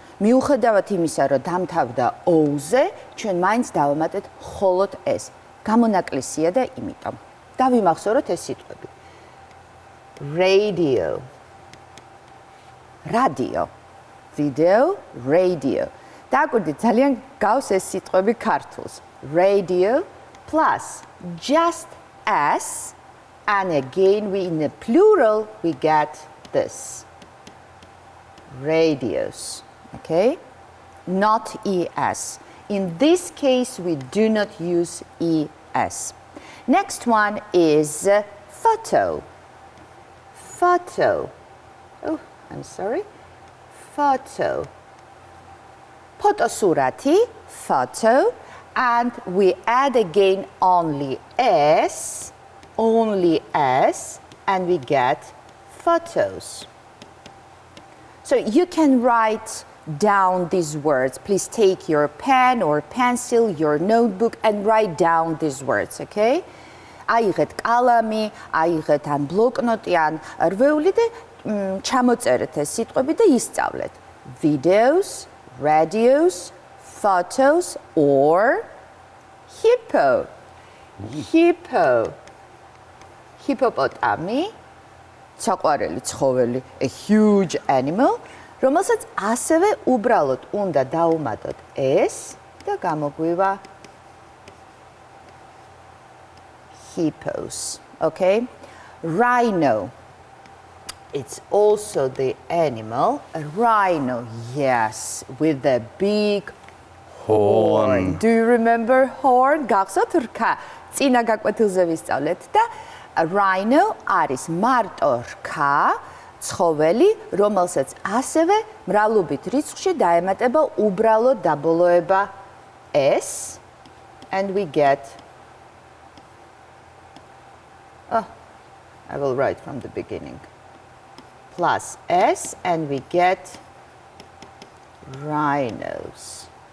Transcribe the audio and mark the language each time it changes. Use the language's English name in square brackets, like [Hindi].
[Georgian] მიუხედავად იმისა, რომ დამთავრდა O-ზე, ჩვენ მაინც დავამატეთ მხოლოდ S. გამონაკლისია და იმიტომ. დავიმახსოვროთ ეს სიტყვები. [English] Radio, radio, video, radio. [Georgian] დააკვირდით, ძალიან გავს ეს სიტყვები ქართულს. [English] Radio plus just S, and again we in the plural we get this. Radios, okay? Not ES. In this case, we do not use ES. Next one is photo. Photo. Oh, I'm sorry. Photo. Photosურათი, photo, and we add again only S, and we get photos. So you can write down these words. Please take your pen or pencil, your notebook, and write down these words, okay? [Georgian] აიღეთ კალამი, აიღეთ ან ბლოკნოტი, ან რვეული და ჩამოწერეთ ეს სიტყვები და ისწავლეთ. [English] Videos, radios, photos, or hippo. Hippo. [Georgian] Hippopotami. საყვარელი ცხოველი, [English] a huge animal, [Georgian] რომელსაც ასევე უბრალოდ უნდა დავუმატოთ S და გამოგვივა hippos, okay? [English] Rhino. It's also the animal, a rhino, yes, with a big horn. Do you remember horn? [Georgian] გახსოვთ რქა? წინა გაკვეთილზე ვისწავლეთ და rhino არის მარტო რქა, ცხოველი, რომელსაც ასევე მრავლობით რიცხვში დაემატება უბრალო დაბოლოება S, [English] and we get, I will write from the beginning, plus S, and we get rhinos.